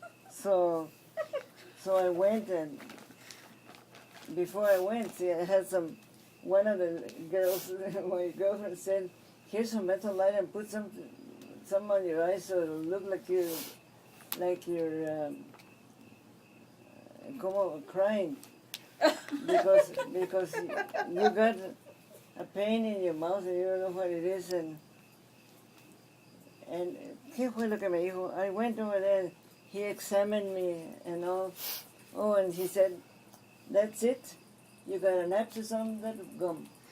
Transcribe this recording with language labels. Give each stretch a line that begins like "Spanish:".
English: So I went, and before I went, see, I had one of the girls, my girlfriend said, here's some mental light and put some on your eyes so it'll look like you're crying. because you got a pain in your mouth and you don't know what it is, and
Spanish: ¿qué fue lo que me dijo?
English: I went over there, he examined me and all. Oh, and he said, that's it? You got an abscess on that gum.